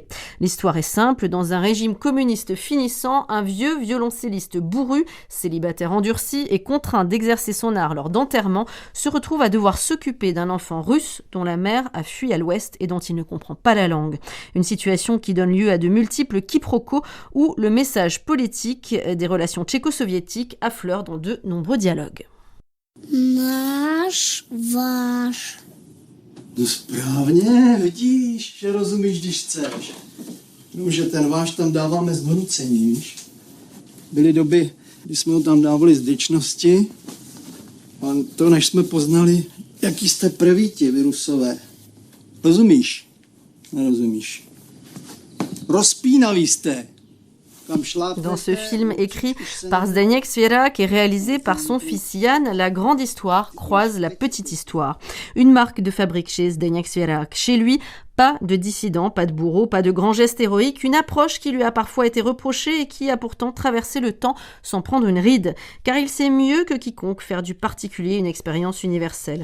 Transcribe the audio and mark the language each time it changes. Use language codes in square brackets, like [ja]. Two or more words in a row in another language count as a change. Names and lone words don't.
[fr] L'histoire est simple, dans un régime communiste finissant, un vieux violoncelliste bourru, célibataire endurci et contraint d'exercer son art lors d'enterrement, se retrouve à devoir s'occuper d'un enfant russe dont la mère a fui à l'ouest et dont il ne comprend pas la langue. Une situation qui donne lieu à de multiples quiproquos où le message politique des relations tchéco-soviétiques affleure dans de nombreux dialogues. [cs] Náš, váš. No správně, vidíš, že rozumíš, když chceš. Jenomže ten váš tam dáváme z donucení, víš. Byly doby, kdy jsme ho tam dávali z vděčnosti, a to než jsme poznali, jaký jste prvíti, vy Rusové. Rozumíš? Nerozumíš. Rozpínaví jste. [fr] Dans ce film écrit par Zdeněk Svěrák et réalisé par son fils Jan, la grande histoire croise la petite histoire. Une marque de fabrique chez Zdeněk Svěrák. Chez lui, pas de dissident, pas de bourreau, pas de grand geste héroïque, une approche qui lui a parfois été reprochée et qui a pourtant traversé le temps sans prendre une ride, car il sait mieux que quiconque faire du particulier une expérience universelle.